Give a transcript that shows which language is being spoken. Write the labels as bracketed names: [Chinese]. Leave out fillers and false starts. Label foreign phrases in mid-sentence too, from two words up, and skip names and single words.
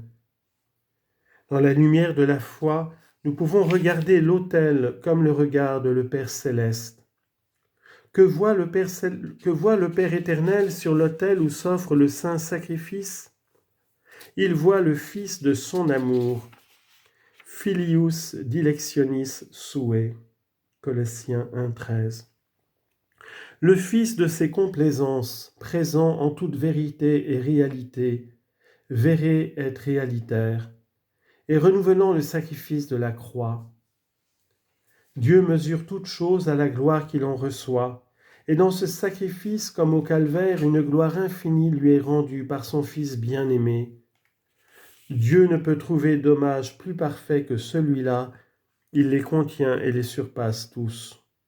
[French] Dans la lumière de la foi, nous pouvons regarder l'autel comme le regarde le Père céleste. Que voit le Père éternel sur l'autel où s'offre le saint sacrifice? Il voit le Fils de son amour, [Latin] Filius dilectionis sue, [French] Colossiens 1,13. Le Fils de ses complaisances, présent en toute vérité et réalité, [Latin] vere et réalitaire, [French] et renouvelant le sacrifice de la croix. Dieu mesure toutes choses à la gloire qu'il en reçoit, et dans ce sacrifice, comme au calvaire, une gloire infinie lui est rendue par son Fils bien-aimé. Dieu ne peut trouver d'hommage plus parfait que celui-là, il les contient et les surpasse tous.